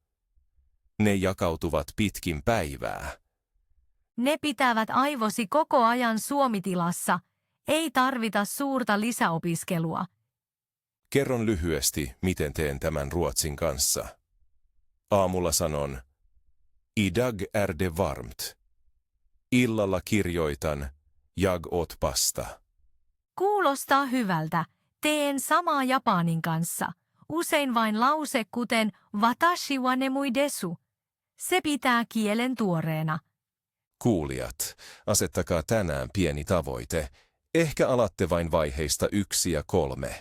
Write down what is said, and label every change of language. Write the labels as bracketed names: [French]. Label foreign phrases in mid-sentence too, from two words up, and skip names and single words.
[Finnish] Ne jakautuvat pitkin päivää. Ne pitävät aivosi koko ajan suomitilassa. Ei tarvita suurta lisäopiskelua. Kerron lyhyesti, miten teen tämän ruotsin kanssa. Aamulla sanon, [Swedish] idag är det varmt. [Finnish] Illalla kirjoitan, [Swedish] jag åt pasta. [Finnish] Kuulostaa hyvältä. Teen samaa japanin kanssa. Usein vain lause kuten [Japanese] 私は眠いです. [Finnish] Se pitää kielen tuoreena. Kuulijat, asettakaa tänään pieni tavoite. Ehkä alatte vain vaiheista 1 ja 3.